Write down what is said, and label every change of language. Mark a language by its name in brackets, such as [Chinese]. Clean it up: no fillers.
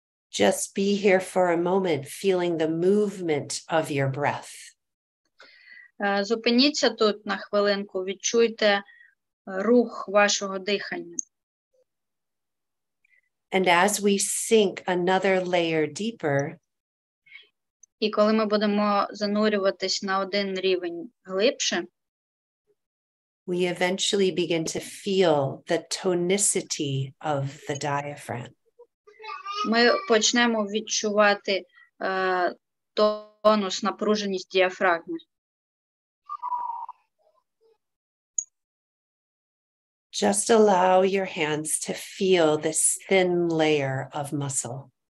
[English] Just be here for a moment, feeling the movement of your breath. [Ukrainian] Зупиніться тут на хвилинку, відчуйте рух вашого дихання. [English] And as we sink another layer deeper, [Ukrainian] і коли ми будемо занурюватись на один рівень глибше, [English] we eventually begin to feel the tonicity of the diaphragm. [Ukrainian] Ми почнемо відчувати тонус, напруженість діафрагми. [English] Just allow your hands to feel this thin layer of muscle.